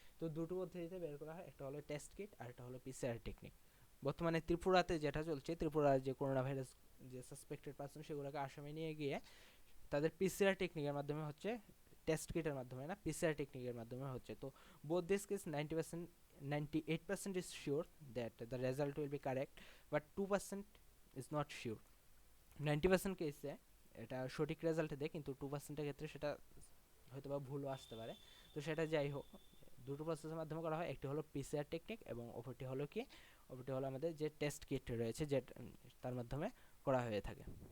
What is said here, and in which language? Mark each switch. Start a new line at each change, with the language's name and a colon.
Bangla: তো দুটো পদ্ধতিতে বের করা হয়, একটা হলো টেস্ট কিট আর একটা হলো পিসিআর টেকনিক। বর্তমানে ত্রিপুরাতে যেটা চলছে, ত্রিপুরার যে করোনা ভাইরাস যে সাসপেক্টেড পার্সন সেগুলোকে আসামে নিয়ে গিয়ে তাদের পিসিআর টেকনিকের মাধ্যমে হচ্ছে, টেস্ট কিটের মাধ্যমে না, পিসিআর টেকনিকের মাধ্যমে হচ্ছে।
English: তো both this case 90% 98% is sure that the result will be correct, but 2% is not sure.
Bangla: 90% কেসে এটা সঠিক রেজাল্ট দেয়, কিন্তু 2%-এর ক্ষেত্রে সেটা হয়তো বা ভুলও আসতে পারে। তো সেটা যাই হোক, দুটো প্রসেসের মাধ্যমে করা হয়, একটি হলো পিসিআর টেকনিক এবং অপরটি হলো আমাদের যে টেস্ট কিট রয়েছে যে তার মাধ্যমে করা হয়ে থাকে।